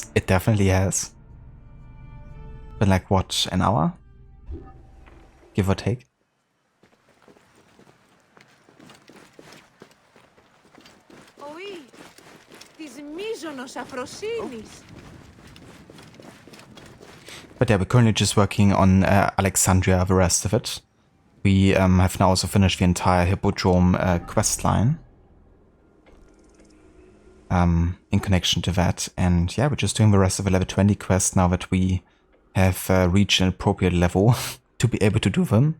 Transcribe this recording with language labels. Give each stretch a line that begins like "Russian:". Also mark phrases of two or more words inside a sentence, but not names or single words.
English: It definitely has. Been like, what, an hour? Give or take.
Greek: Oui, της μείζωνος αφροσύνης.
English: But yeah, we're currently just working on Alexandria, the rest of it. we have now also finished the entire Hippodrome quest line. In connection to that, and yeah, we're just doing the rest of the level 20 quest now that we have reached an appropriate level to be able to do them.